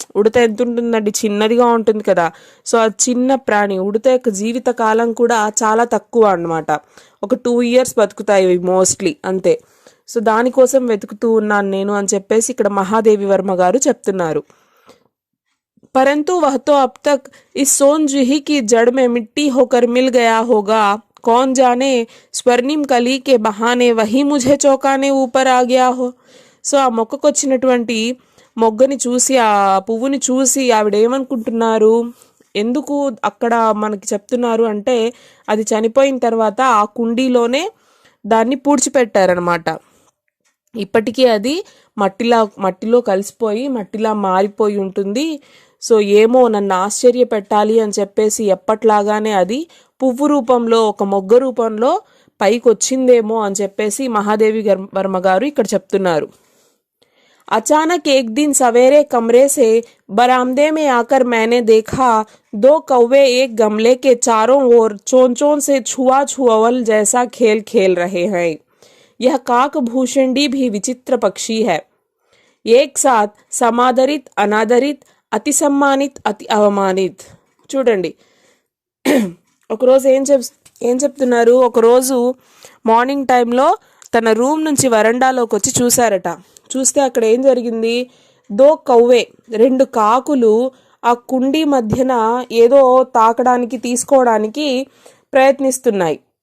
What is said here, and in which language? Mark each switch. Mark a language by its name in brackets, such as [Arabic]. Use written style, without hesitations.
[Telugu] ఉడత ఎంత ఉంటుందండి, చిన్నదిగా ఉంటుంది కదా. సో ఆ చిన్న ప్రాణి, ఉడత యొక్క జీవిత కాలం కూడా చాలా తక్కువ అన్నమాట. ఒక 2 years బతుకుతాయి మోస్ట్లీ, అంతే. సో దానికోసం వెతుకుతూ ఉన్నాను నేను అని చెప్పేసి ఇక్కడ మహాదేవి వర్మ గారు చెప్తున్నారు. [Hindi] परंतु वह तो अब तक इस सोन जूही की जड़ में मिट्टी होकर मिल गया होगा. कौन जाने स्वर्णिम कली के बहाने वही मुझे चौंकाने ऊपर आ गया हो. [Telugu] సో ఆ మొక్కకు వచ్చినటువంటి మొగ్గని చూసి, ఆ పువ్వుని చూసి ఆవిడ ఏమనుకుంటున్నారు, ఎందుకు అక్కడ మనకి చెప్తున్నారు అంటే అది చనిపోయిన తర్వాత ఆ కుండీలోనే దాన్ని పూడ్చిపెట్టారనమాట. ఇప్పటికీ అది మట్టిలో కలిసిపోయి మట్టిలా మారిపోయి ఉంటుంది. సో ఏమో నన్ను ఆశ్చర్య పెట్టాలి అని చెప్పేసి ఎప్పట్లాగానే అది పువ్వు రూపంలో, ఒక మొగ్గ రూపంలో పైకి వచ్చిందేమో అని చెప్పేసి మహాదేవి వర్మ గారు ఇక్కడ చెప్తున్నారు. [Hindi] अचानक एक दिन सवेरे कमरे से बरामदे में आकर मैंने देखा दो कौवे एक गमले के चारों ओर चोंचों से छुआ छुअवल जैसा खेल खेल रहे हैं। यह काकभूषणी भी विचित्र पक्षी है। एक साथ समादरित, अनादरित, అతి సమ్మానిత్, అతి అవమానిత్. [Telugu] చూడండి, ఒకరోజు ఏం చెప్తున్నారు, ఒకరోజు మార్నింగ్ టైంలో తన రూమ్ నుంచి వరండాలోకి వచ్చి చూశారట. చూస్తే అక్కడ ఏం జరిగింది, [Hindi] దో కౌవే, [Telugu] రెండు కాకులు ఆ కుండీ మధ్యన ఏదో తాకడానికి, తీసుకోవడానికి ప్రయత్నిస్తున్నాయి.